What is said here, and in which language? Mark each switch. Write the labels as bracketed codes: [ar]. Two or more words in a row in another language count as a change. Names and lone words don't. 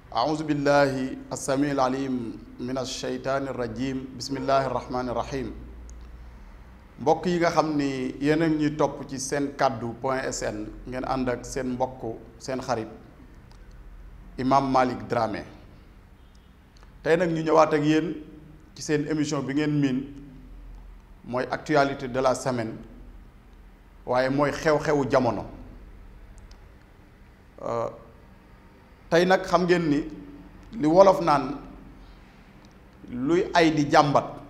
[ar] أعوذ بالله السميع العليم من الشيطان الرجيم بسم الله الرحمن الرحيم [wo] mbokk yi nga xam ni yéen a ngi ñuy topp ci seen kaddu point sn ngeen ànd ak seen mbokk seen xarit Imam Malick Dramé tey nag ñu ñëwaat ak yéen ci seen émission bi ngeen miin mooy [fr] actualité de la semaine [wo] waaye mooy xew-xewu jamono tey nag xam ngeen ni li wolof naan luy ay di jàmbat